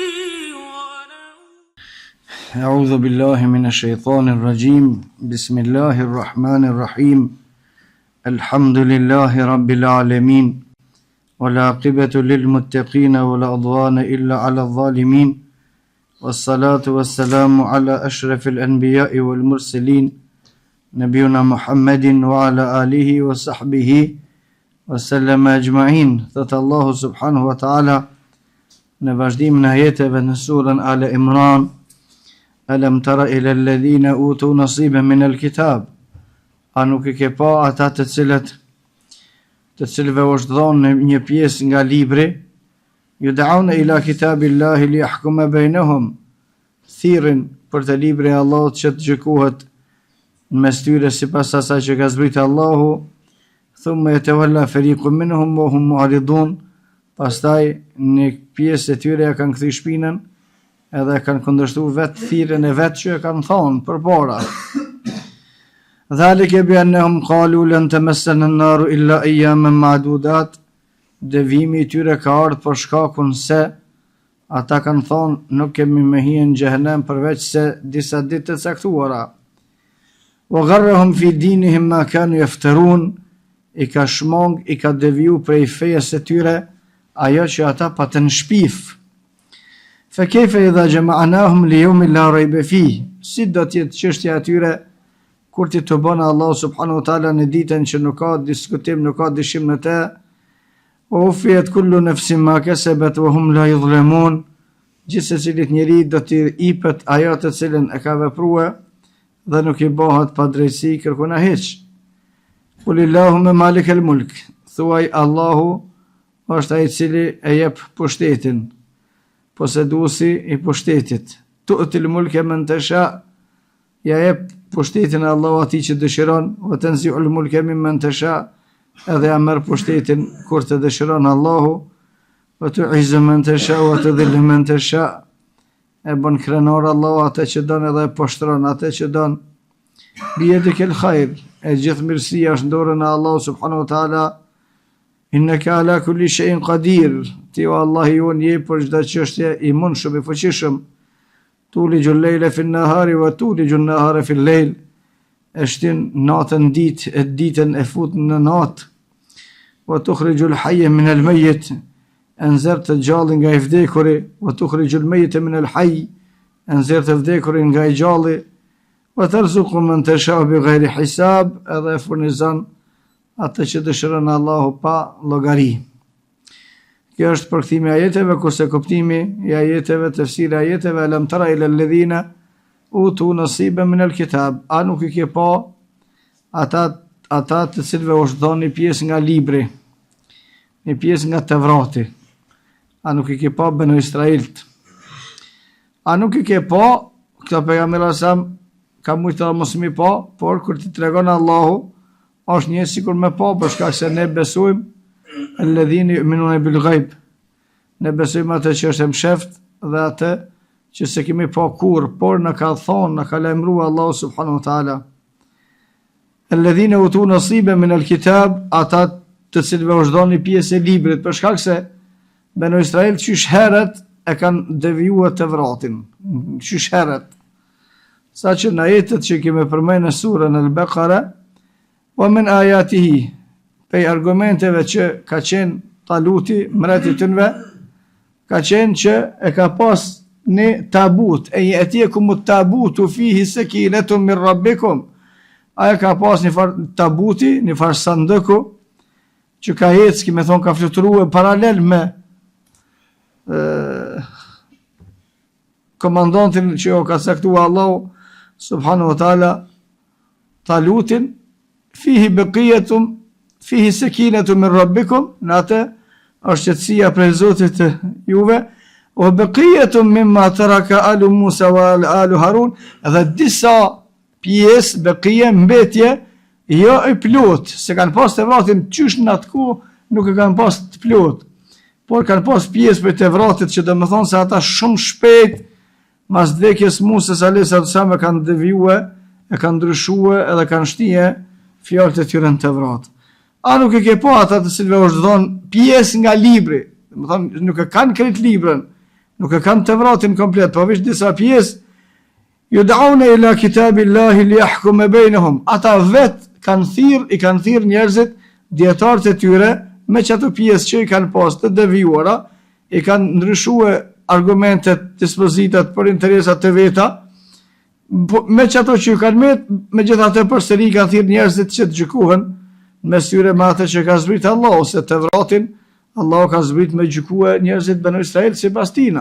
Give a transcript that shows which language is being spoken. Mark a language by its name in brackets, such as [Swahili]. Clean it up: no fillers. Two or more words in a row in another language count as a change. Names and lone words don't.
[Arabic] أعوذ بالله من الشيطان الرجيم بسم الله الرحمن الرحيم الحمد لله رب العالمين والعاقبة للمتقين ولا عدوان إلا على الظالمين والصلاة والسلام على أشرف الأنبياء والمرسلين نبينا محمد وعلى آله وصحبه وسلم أجمعين. [Albanian] Thot Allahu [Arabic] سبحانه وتعالى [Albanian] në vazhdim në ajeteve në surën Al Imran: [Arabic] ألم تر إلى الذين أوتوا نصيبا من الكتاب, [Albanian] a nuk e ke pa ata të cilëve është dhënë një pjesë nga libri, [Arabic] يدعون إلى كتاب الله ليحكم بينهم, [Albanian] thirrin për të librin e Allahut që të gjykohet mes tyre sipas asaj që ka zbritur Allahu. [Arabic] ثم يتولى فريق منهم وهم معرضون, [Albanian] pastaj një pjesë e tyre ja kanë kthy shpinën edhe kanë kundërshtuar vetë thirrjen e vet që e kanë thonë përpara. [Arabic] ذلك بأنهم قالوا لن تمسنا النار إلا أياما معدودات, [Albanian] devimi i tyre ka ardhur për shkakun se ata kanë thonë nuk kemi me hije në xhehenem përveç se disa ditë të caktuara. [Arabic] وغرهم في دينهم ما كانوا يفترون, [Albanian] i ka shmong, i ka deviju prej fejes e tyre ajo që ata patën shpif. [Arabic] فكيف إذا جمعناهم ليوم لا ريب فيه, [Albanian] si do të jetë çështja e tyre kur ti të bënë Allah [Arabic] سبحانه وتعالى [Albanian] në ditën që nuk ka diskutim, nuk ka dyshim në te. [Arabic] ووفيت كل نفس ما كسبت وهم لا يظلمون, [Albanian] gjithë secilit njeri do t'i ipet ajo të cilën e ka vepruar dhe nuk i bëhet pa drejtësi kërkuna hiç. [Arabic] قل اللهم مالك الملك, [Albanian] thuaj Allahu është ai i cili e jep pushtetin, poseduesi i pushtetit. [Arabic] تؤتي الملك من تشاء, [Albanian] ja jep pushtetin Allahu atij që dëshiron, [Arabic] وتنزع الملك ممن تشاء, [Albanian] edhe ja merr pushtetin kur të dëshiron Allahu, [Arabic] وتعز من تشاء وتذل من تشاء wa tudhillu man tasha, [Albanian] e bën krenor Allahu atë që don edhe e poshtron atë që don. [Arabic] بيدك الخير, [Albanian] e gjithë mirësia është në dorën e Allahu [Arabic] سبحانه وتعالى. إنك على كل شيء قدير, [Albanian] ti o Allah i unë je për çdo çështje i mundshëm, i fuqishëm. [Arabic] تولج الليل في النهار وتولج النهار في الليل, [Albanian] e shtin natën ditë, e ditën e fut në natë. [Arabic] وتخرج الحي من الميت, [Albanian] e nxjerr të gjallin nga i vdekuri. [Arabic] وتخرج الميت من الحي, [Albanian] e nxjerr të vdekurin nga i gjalli. [Arabic] وترزق من تشاء بغير حساب, [Albanian] edhe e furnizon atë që dëshiron Allahu pa llogari. Kjo është përkthimi i ajeteve, kurse kuptimi i ajeteve, tefsiri i ajeteve: [Arabic] ألم تر إلى الذين أوتوا نصيبا من الكتاب, [Albanian] a nuk i ke pa ata të cilëve është dhënë një pjesë nga libri, një pjesë nga Tevrati. A nuk i ke pa Banu Israilt? A nuk i ke pa, këta pejgamberi sa ka mujtë të mos mi pa, por kur ti tregon Allahu, është një sikur me pa, për shkak se ne besojmë [Arabic] الذين يؤمنون بالغيب, [Albanian] ne besojmë atë që është msheft dhe atë që se kemi pa kur, por në ka thonë, në ka lajmëruar Allahu [Arabic] سبحانه وتعالى. الذين أوتوا نصيبا من الكتاب, [Albanian] ata të cilëve është dhënë një pjesë e librit, për shkak se Banu Israil qysh herët e kanë devijuar Tevratin, qysh herët. Sa që në ajetet që kemi përmendur në surën Al-Baqara, [Arabic] ومن آياته, [Albanian] pej argumenteve që ka qenë Taluti, mreti tënve, ka qenë që e ka pas një tabut, e [Arabic] يأتيكم التابوت فيه سكينة من ربكم, [Albanian] aja ka pas një far tabuti, një far sandëku, që ka ecë, me thonë ka fluturuar paralel me komandantin që o ka caktuar Allahu [Arabic] سبحانه وتعالى [Albanian] Talutin, [Arabic] فيه بقية فيه سكينة من ربكم, [Albanian] në atë është qetësia prej Zotit të juve, o [Arabic] بقية مما ترك آل موسى وآل هارون, [Albanian] edhe disa pjesë baqiya mbetje jo i plot, se kanë pas Tevratin qysh në atë kohë nuk e kanë pas të plot. por kanë pas pjesë për Tevratit që do më thonë se ata shumë shpejt mas vdekjes Musës a.s. e kanë devijue, e kanë ndryshue edhe kanë shtije fjalët e tyre në Tevrat. A nuk e ke po ata të cilëve është dhonë pjesë nga libri, do më thonë nuk e kanë krejt librën, nuk e kanë Tevratin komplet, po veç disa pjesë, [Arabic] يدعون إلى كتاب الله ليحكم بينهم. [Albanian] Ata vet i kanë thirr njerëzit, dietarët e tyre, me çato pjesë që i kanë pas të devijuara, i kanë ndryshuar argumentet, dispozitat për interesat të veta, me çato që kanë megjithatë përsëri kanë thirr njerëzit që të gjykohen mes tyre me atë që ka zbritur Allahu, se Tevratin Allahu ka zbritur me gjykue njerëzit banu Israil sipas tina.